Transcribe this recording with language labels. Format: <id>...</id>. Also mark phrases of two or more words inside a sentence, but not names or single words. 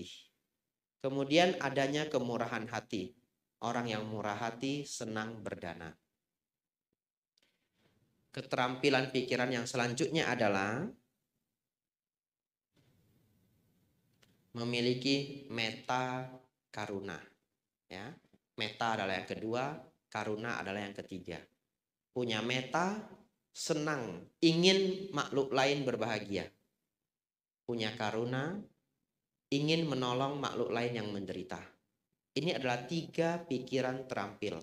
<id>Kemudian adanya kemurahan hati. Orang yang murah hati senang berdana. Keterampilan pikiran yang selanjutnya adalah memiliki</id> <pi>metta karuna</pi> <id>ya. Metta adalah yang kedua, karuna adalah yang ketiga. Punya metta, senang, ingin makhluk lain berbahagia. Punya karuna, ingin menolong makhluk lain yang menderita. Ini adalah 3 pikiran terampil.</id>